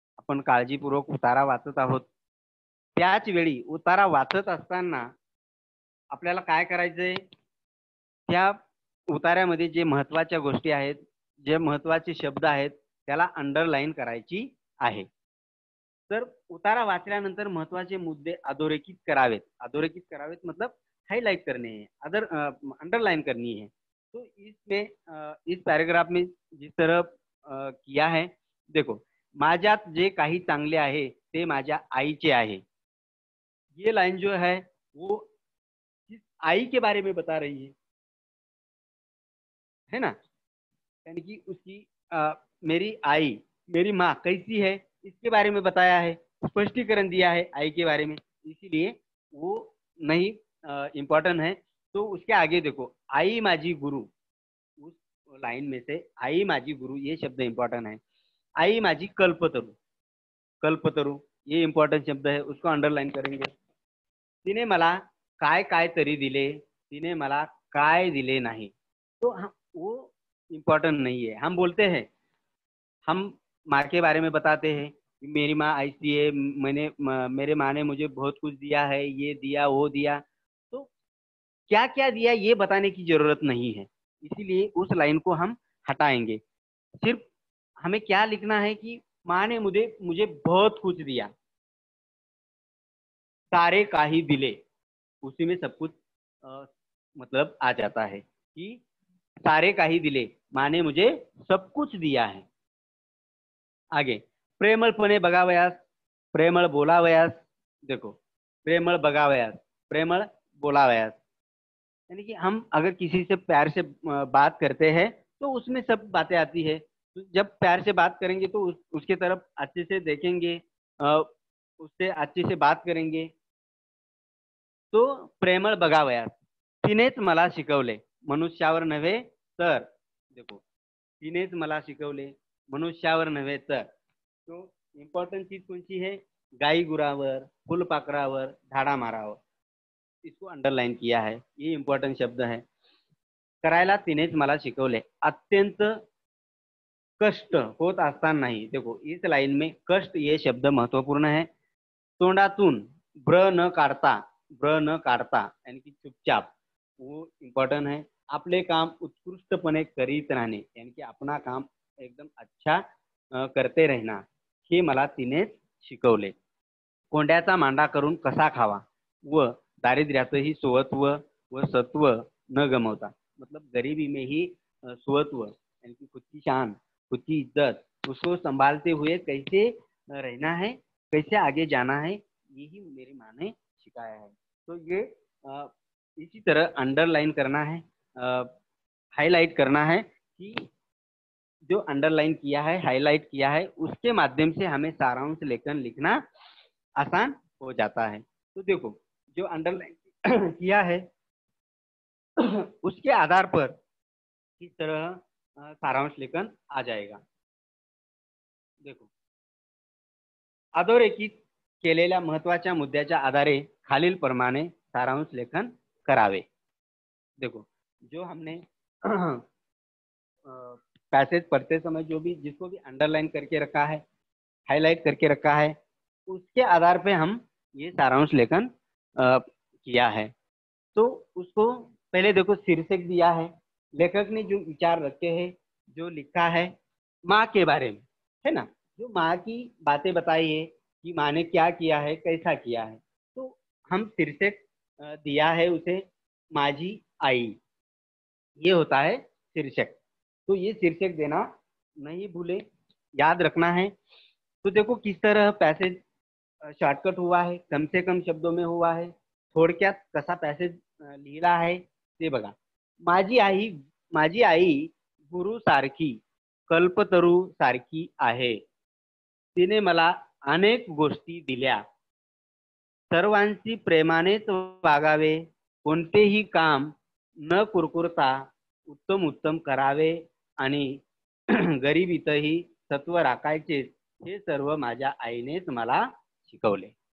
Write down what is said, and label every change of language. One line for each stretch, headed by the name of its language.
Marathi: आपण काळजीपूर्वक उतारा वाचत आहोत. त्याच वेळी उतारा वाचत असताना आपल्याला काय करायचंय, त्या उतार्यामध्ये जे महत्त्वाच्या गोष्टी आहेत, जे महत्त्वाचे शब्द आहेत, त्याला अंडरलाईन करायची आहे. तर उतारा वाचल्यानंतर महत्त्वाचे मुद्दे अधोरेखित करावेत. अधोरेखित करावेत
Hindi: मतलब हाईलाइट करने हैं, अंडरलाइन करनी है. तो इस पैराग्राफ में जिस तरह किया है, देखो,
Marathi: माझ्यात जे काही चांगले आहे ते माझ्या आईचे आहे.
Hindi: ये लाइन जो है वो किस आई के बारे में बता रही है ना? यानी कि उसकी मेरी आई, मेरी माँ कैसी है, इसके बारे में बताया है, स्पष्टीकरण दिया है आई के बारे में, इसीलिए वो नहीं इम्पोर्टेंट है. तो उसके आगे देखो,
Marathi: आई माझी गुरु,
Hindi: उस लाइन में से आई माझी गुरु ये शब्द इम्पोर्टेंट है.
Marathi: आई माझी कल्पतरू,
Hindi: कल्पतरू ये इम्पोर्टेंट शब्द है, उसको अंडरलाइन करेंगे.
Marathi: तिने मला काय काय तरी दिले, तिने मला काय दिले नाही.
Hindi: तो वो इम्पोर्टेंट नहीं है. हम बोलते हैं, हम माँ के बारे में बताते हैं, मेरी माँ ऐसी है, मेरे माँ ने मुझे बहुत कुछ दिया है, ये दिया वो दिया. तो क्या क्या दिया ये बताने की जरूरत नहीं है, इसीलिए उस लाइन को हम हटाएंगे. सिर्फ हमें क्या लिखना है कि माँ ने मुझे मुझे बहुत कुछ दिया,
Marathi: सारे काही दिले,
Hindi: उसी में सब कुछ मतलब आ जाता है कि सारे काही दिले, माँ ने मुझे सब कुछ दिया है.
Marathi: आगे, प्रेमळपणे बघावयास, प्रेमळ बोलावयास.
Hindi: देखो,
Marathi: प्रेमळ बघावयास, प्रेमळ बोलावयास,
Hindi: यानी कि हम अगर किसी से प्यार से बात करते हैं तो उसमें सब बातें आती है. तो जब प्यार से बात करेंगे तो उसके तरफ अच्छे से देखेंगे, उससे अच्छे से बात करेंगे.
Marathi: तो प्रेमळ बघावयास, तिनेच मला शिकवले, मनुष्यावर नव्हे तर. देखो, तिनेच मला शिकवले, मनुष्यावर नव्हे तर.
Hindi: तो इम्पोर्टेंट चीज कोणची है,
Marathi: गाई गुरावर, फुलपाखरावर, झाडा मारावर,
Hindi: इसको अंडरलाइन किया है. ये इम्पोर्टेंट शब्द है.
Marathi: करायला तिनेच मला शिकवले, अत्यंत कष्ट होत असतानाही.
Hindi: देखो, इस लाइन में कष्ट ये शब्द महत्वपूर्ण है.
Marathi: तोंडातून ब्र न काढता, ब्र न काढता
Hindi: यानी कि चुपचाप, वो इम्पोर्टेंट है.
Marathi: आपले काम उत्कृष्टपणे करीत राहणे,
Hindi: यानी कि अपना काम एकदम अच्छा करते रहना,
Marathi: हे मला तिनेच शिकवले. कोंड्याचा मांडा करून कसा खावा व दारिद्र्यातही सुवत्व व सत्व न गमवता.
Hindi: मतलब गरीबी में ही सुवत्व यानी कि खुद की शान, खुद की इज्जत, उसको संभालते हुए कैसे रहना है, कैसे आगे जाना है, यही मेरी माँ ने सिखाया है. तो ये इसी तरह अंडरलाइन करना है, हाईलाइट करना है कि जो अंडरलाइन किया है, हाईलाइट किया है, उसके माध्यम से हमें सारांश लेखन लिखना आसान हो जाता है. तो देखो, जो अंडरलाइन किया है उसके आधार पर किस तरह सारांश लेखन आ जाएगा.
Marathi: देखो, अधोरेखित केलेल्या महत्वाच्या मुद्द्याच्या आधारे खालील प्रमाणे सारांश लेखन करावे.
Hindi: देखो, जो हमने पैसेज पढ़ते समय जो भी जिसको भी अंडरलाइन करके रखा है, हाईलाइट करके रखा है, उसके आधार पे हम ये सारांश लेखन किया है. तो उसको पहले देखो, शीर्षक दिया है, लेखक ने जो विचार रखे हैं, जो लिखा है माँ के बारे में, है ना, जो माँ की बातें बताई है कि माँ ने क्या किया है, कैसा किया है. तो हम शीर्षक दिया है उसे
Marathi: माझी आई,
Hindi: ये होता है शीर्षक. तो ये शीर्षक देना नहीं भूले, याद रखना है. तो देखो किस तरह पैसेज शॉर्टकट हुआ है, कम से कम शब्दों में हुआ है,
Marathi: थोडक्यात कसा पॅसेज लिहिला आहे ते बघा. माझी आई गुरु सारखी, कल्पतरू सारखी आहे. तिने मला अनेक गोष्टी दिल्या. सर्वांशी प्रेमानेच वागावे, कोणतेही काम न कुरकुरता उत्तम उत्तम करावे आणि गरिबीतही सत्व राखायचे, हे सर्व माझ्या आईनेच मला शिकवले.